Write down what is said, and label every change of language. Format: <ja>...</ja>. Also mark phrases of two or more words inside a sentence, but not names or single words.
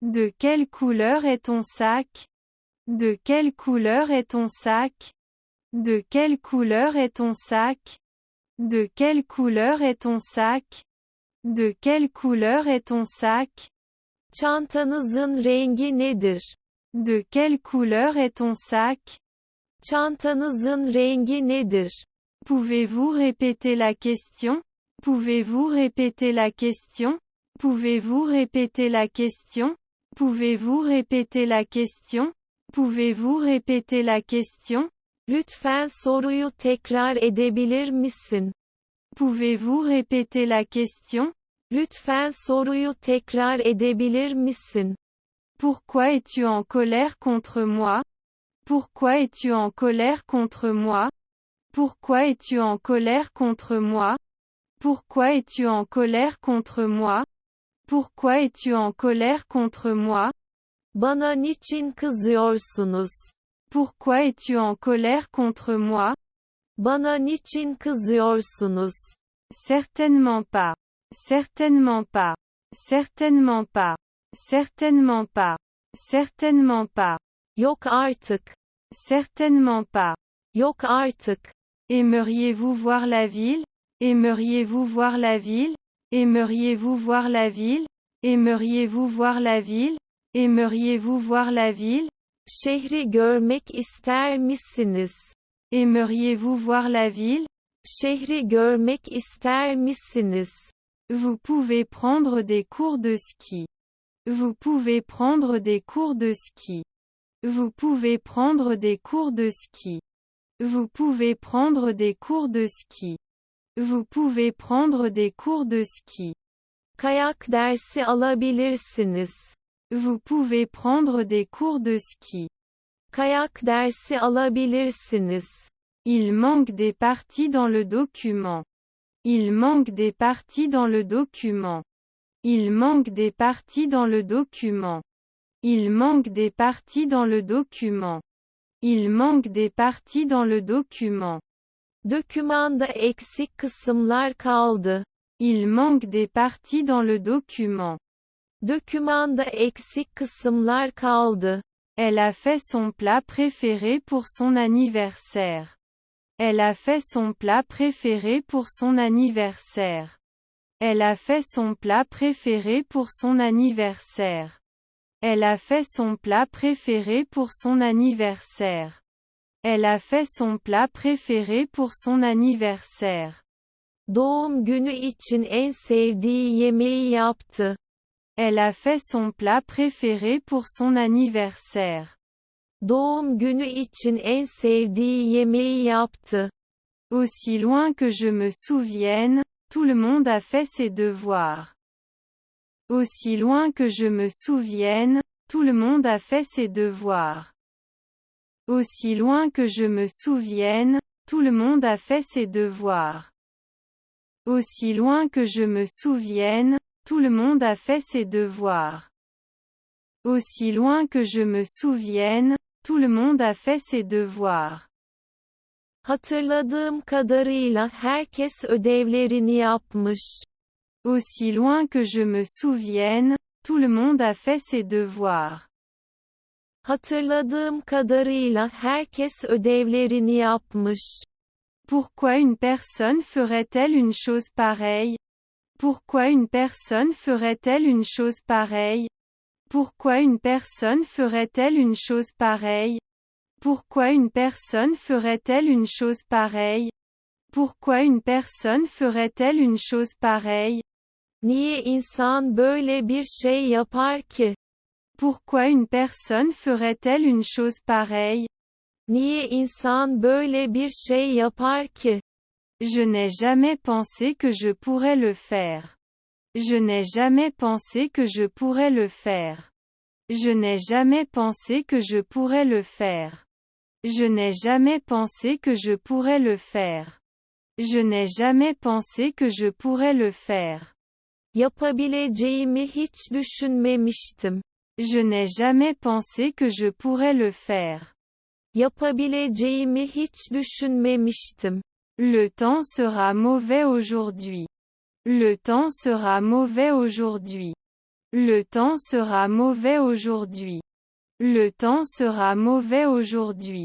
<fr>De quelle couleur est ton sac? De quelle couleur est ton sac? De quelle couleur est ton sac? De quelle couleur est ton sac? De quelle couleur est ton sac?</fr> <tr>Çantanızın rengi nedir?</tr> <fr>De quelle couleur est ton sac?</fr> <tr>Çantanızın rengi nedir?</tr> <fr>Pouvez-vous répéter la question? Pouvez-vous répéter la question? Pouvez-vous répéter la question? Pouvez-vous répéter la question? Pouvez-vous répéter la question?</fr> <tr>Lütfen soruyu tekrar edebilir misin?</tr> <fr>Pouvez-vous répéter la question?</fr> <tr>Lütfen soruyu tekrar edebilir misin?</tr> <fr>Pourquoi es-tu en colère contre moi? Pourquoi es-tu en colère contre moi? Pourquoi es-tu en colère contre moi? Pourquoi es-tu en colère contre moi? Pourquoi es-tu en colère contre moi?</fr> <tr>Bana niçin kızıyorsunuz?</tr> <fr>Pourquoi es-tu en colère contre moi?</fr> <tr>Bana niçin kızıyorsunuz?</tr> <fr>Certainement pas. Certainement pas. Certainement pas. Certainement pas. Certainement pas.</fr> <tr>Yok artık.</tr> <fr>Certainement pas.</fr> <tr>Yok artık.</tr> <fr>Aimeriez-vous voir la ville? Aimeriez-vous voir la ville? Aimeriez-vous voir la ville? Aimeriez-vous voir la ville? Aimeriez-vous voir la ville?</fr> <tr>Şehri görmek ister misiniz?</tr> <fr>Aimeriez-vous voir la ville?</fr> <tr>Şehri görmek ister misiniz?</tr> <fr>Vous pouvez prendre des cours de ski. Vous pouvez prendre des cours de ski. Vous pouvez prendre des cours de ski. Vous pouvez prendre des cours de ski. Vous pouvez prendre des cours de ski.</fr> <tr>Kayak dersi alabilirsiniz.</tr> <fr>Vous pouvez prendre des cours de ski.</fr> <tr>Kayak dersi alabilirsiniz.</tr> <fr>Il manque des parties dans le document. Il manque des parties dans le document. Il manque des parties dans le document. Il manque des parties dans le document. Il manque des parties dans le document.</fr> <tr>Dokümanda eksik kısımlar kaldı.</tr> <fr>Il manque des parties dans le document.</fr> <tr>Dokümanda eksik kısımlar kaldı.</tr> <fr>Elle a fait son plat préféré pour son anniversaire. Elle a fait son plat préféré pour son anniversaire. Elle a fait son plat préféré pour son anniversaire. Elle a fait son plat préféré pour son anniversaire. Elle a fait son plat préféré pour son anniversaire.</fr> <tr>Doğum günü için en sevdiği yemeği yaptı.</tr> <fr>Elle a fait son plat préféré pour son anniversaire.</fr> <tr>Doğum günü için en sevdiği yemeği yaptı.</tr> <fr>Aussi loin que je me souvienne, tout le monde a fait ses devoirs. Aussi loin que je me souvienne, tout le monde a fait ses devoirs. Aussi loin que je me souvienne, tout le monde a fait ses devoirs. Aussi loin que je me souvienne, tout le monde a fait ses devoirs. Aussi loin que je me souvienne, tout le monde a fait ses devoirs.</fr> <tr>Hatırladığım kadarıyla herkes ödevlerini yapmış.</tr> <fr>Aussi loin que je me souvienne, tout le monde a fait ses devoirs.</fr> <tr>Hatırladığım kadarıyla herkes ödevlerini yapmış.</tr> <fr>Pourquoi une personne ferait-elle une chose pareille? Pourquoi une personne ferait-elle une chose pareille? Pourquoi une personne ferait-elle une chose pareille? Pourquoi une personne ferait-elle une chose pareille? Pourquoi une personne ferait-elle une chose pareille?</fr> <tr>Niye insan böyle bir şey yapar ki?</tr> <fr>Pourquoi une personne ferait-elle une chose pareille?</fr> <tr>Niye insan böyle bir şey yapar ki?</tr> <fr>Je n'ai jamais pensé que je pourrais le faire. Je n'ai jamais pensé que je pourrais le faire. Je n'ai jamais pensé que je pourrais le faire. Je n'ai jamais pensé que je pourrais le faire. Je n'ai jamais pensé que je pourrais le faire.</fr> <tr>Yapabileceğimi hiç düşünmemiştim.</tr> <fr>Je n'ai jamais pensé que je pourrais le faire.</fr> <tr>Yapabileceğimi hiç düşünmemiştim.</tr> <fr>Le temps sera mauvais aujourd'hui. Le temps sera mauvais aujourd'hui. Le temps sera mauvais aujourd'hui. Le temps sera mauvais aujourd'hui.</fr>